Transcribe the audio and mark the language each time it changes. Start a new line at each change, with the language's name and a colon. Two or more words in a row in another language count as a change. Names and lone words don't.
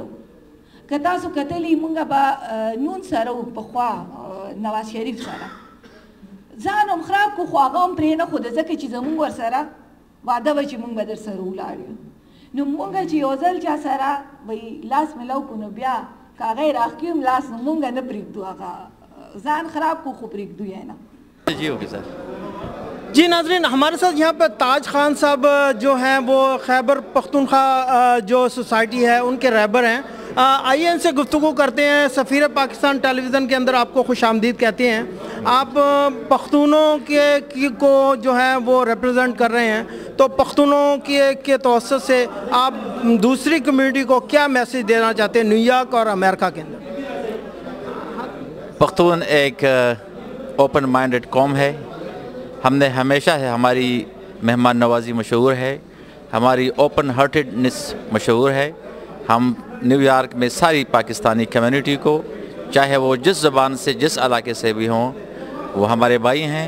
Pashto: که تاسو کتلي مونږ به نون سره وو پخوا نواز شریف سره، ځان هم خراب کړو خو هغه هم پرې نه ښوده، ځکه چې زمونږ ورسره وعده وه چې مونږ به در سره ولاړ یو. نو مونږ چې یو ځل چا سره وایي لاس میلاو کړو نو بیا که هغه یې راښکي هم لاس نو مونږ نه پرېږدو، هغه ځان خراب کړو خو پرېږدو یې نه.
Urdu: جی
English: okay sir.
Urdu: جی ناظرین، ہمارے ساتھ یہاں پہ تاج خان صاحب جو ہیں وہ خیبر پختونخوا جو سوسائٹی ہے ان کے رہبر ہیں. آئیے ان سے گفتگو کرتے ہیں. سفیر پاکستان ٹیلی ویژن کے اندر آپ کو خوش آمدید کہتے ہیں. آپ پختونوں کو جو ہے وہ ریپرزینٹ کر رہے ہیں، تو پختونوں کے توسط سے آپ دوسری کمیونٹی کو کیا میسیج دینا چاہتے ہیں نیو یارک اور امریکہ کے اندر؟ پختون ایک
English: open minded
Urdu: قوم ہے۔ ہم نے ہمیشہ ہے، ہماری مہمان نوازی مشہور ہے، ہماری
English: open heartedness
Urdu: مشہور ہے. ہم نیویارک میں ساری پاکستانی کمیونٹی کو، چاہے وہ جس زبان سے جس علاقے سے بھی ہوں، وہ ہمارے بھائی ہیں.